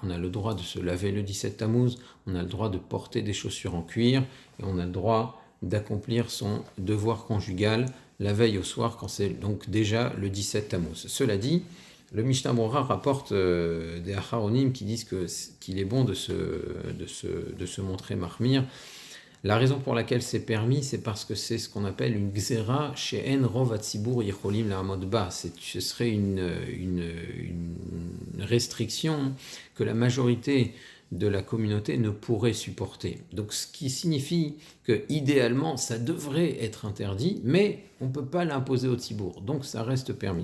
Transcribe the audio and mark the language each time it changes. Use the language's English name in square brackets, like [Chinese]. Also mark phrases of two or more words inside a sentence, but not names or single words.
[French] On a le droit de se laver le 17 Tammuz, on a le droit de porter des chaussures en cuir, et on a le droit d'accomplir son devoir conjugal la veille au soir, quand c'est donc déjà le 17 Tammuz. Cela dit, le Mishnah Berurah rapporte des Acharonim qui disent qu'il est bon de se montrer marmir. La raison pour laquelle c'est permis, c'est parce que c'est ce qu'on appelle une [Hebrew] גזרה שאין רוב הציבור יכולים לעמוד בה. [French] Ce serait une restriction que la majorité de la communauté ne pourrait supporter. Donc ce qui signifie que idéalement ça devrait être interdit, mais on ne peut pas l'imposer au tzibour, donc ça reste permis.